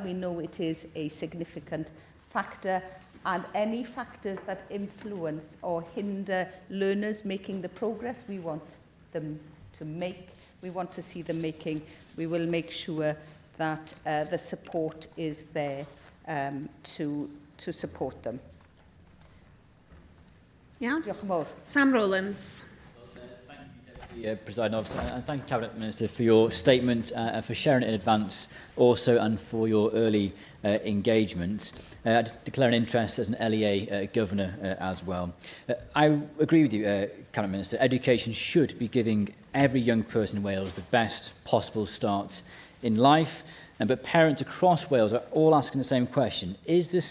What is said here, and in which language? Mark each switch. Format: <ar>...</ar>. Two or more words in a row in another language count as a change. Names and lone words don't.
<en>We know it is a significant factor, and any factors that influence or hinder learners making the progress we want them to make, we want to see them making, we will make sure that the support is there to support them. Yeah.</en> <cy>Diolch yn fawr.</cy> <en>Sam Rowlands. Presiding Officer, and thank you, Cabinet Minister, for your statement and for sharing it in advance, also, and for your early engagement. I just declare an interest as an LEA Governor as well. I agree with you, Cabinet Minister. Education should be giving every young person in Wales the best possible start in life, but parents across Wales are all asking the same question.</en>